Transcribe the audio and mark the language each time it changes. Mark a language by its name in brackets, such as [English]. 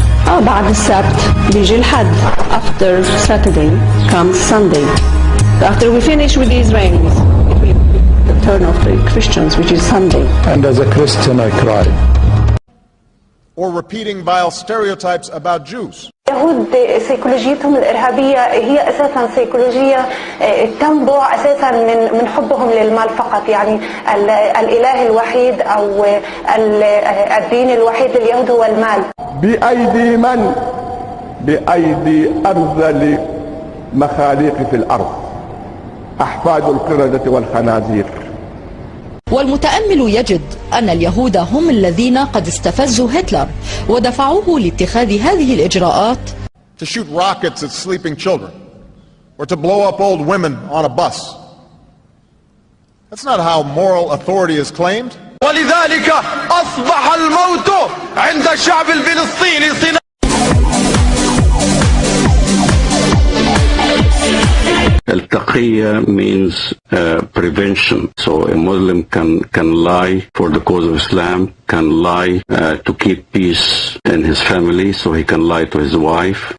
[Arabic] بعد السبت بيجي الحد. [English] After Saturday comes Sunday. After we finish with the Israelis, it will be the turn of the Christians, which is Sunday. And as a Christian, I cry. Or repeating vile stereotypes about Jews. [Arabic] اليهود سيكولوجيتهم الإرهابية هي أساسا سيكولوجية تنبع أساسا من حبهم للمال فقط، يعني الإله الوحيد أو الدين الوحيد لليهود هو المال. بأيدي من؟ بأيدي أرذل مخاليق في الأرض، أحفاد القردة والخنازير. والمتأمل يجد أن اليهود هم الذين قد استفزوا هتلر ودفعوه لاتخاذ هذه الإجراءات. [English] To shoot rockets at sleeping children, or to blow up old women on a bus. That's not how moral authority is claimed. [Arabic] ولذلك أصبح الموت عند الشعب الفلسطيني صناعة. [English] Al-Taqiyya means prevention. So a Muslim can lie for the cause of Islam, can lie to keep peace in his family, so he can lie to his wife.